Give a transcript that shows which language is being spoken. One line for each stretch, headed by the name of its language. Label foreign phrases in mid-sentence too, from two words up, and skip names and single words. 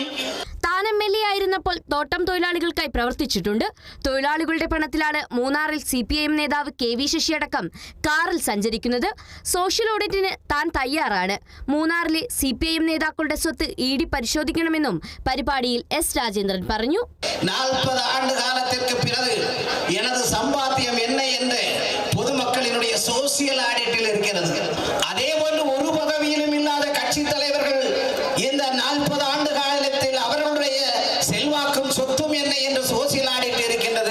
Malayalam: താൻ MLA ആയിരുന്നപ്പോൾ തോട്ടം തൊഴിലാളികൾക്കായി പ്രവർത്തിച്ചിട്ടുണ്ട്. തൊഴിലാളികളുടെ പണത്തിലാണ് മൂന്നാറിൽ CPIM നേതാവ് KV ശശി അടക്കം കാറിൽ സഞ്ചരിക്കുന്നത്.
English: social audit
Malayalam: താൻ തയ്യാറാണ്. മൂന്നാറിലെ CPIM നേതാക്കളുടെ സ്വത്ത് ED പരിശോധിക്കണമെന്നും പരിപാടിയിൽ എസ് രാജേന്ദ്രൻ പറഞ്ഞു.
Tamil: 40 ஆண்டு காலத்திற்கு பிறகு எனது சம்பாத்தியம் என்ன என்று பொதுமக்களினுடைய
English: social audit
Tamil: இருக்கிறது. அதேபோன்று ஒரு பதவியிலும் இல்லாத கட்சி தலைவர்கள் இந்த 40 ஆண்டு காலத்தில் அவர்களுடைய செல்வாக்கும் சொத்தும் என்ன என்று
English: social audit
Tamil: இருக்கின்றது.